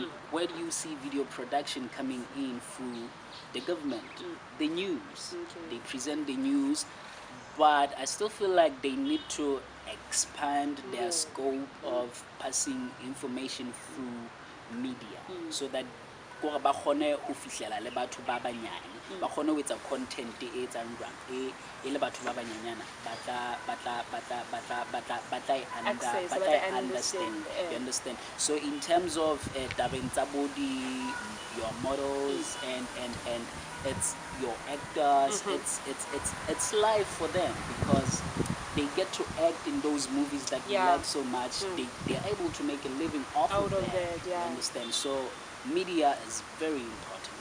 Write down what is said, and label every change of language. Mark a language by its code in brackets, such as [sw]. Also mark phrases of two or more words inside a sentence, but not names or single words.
[en] Where do you see video production coming in? Through the government, the news. They present the news, but I still feel like they need to expand their scope of passing information through media, so that [st] ba kgone ho fihlela le batho ba banyane, ba kgone ho etsa content e etsang jwang e le batho ba banyenyana ba tla [en] understand. You understand? So in terms of [st] tabeng tsa [en] body, your models and it's your actors, it's life for them because they get to act in those movies that we like so much. They are able to make a living off of that. You understand? So media is very important.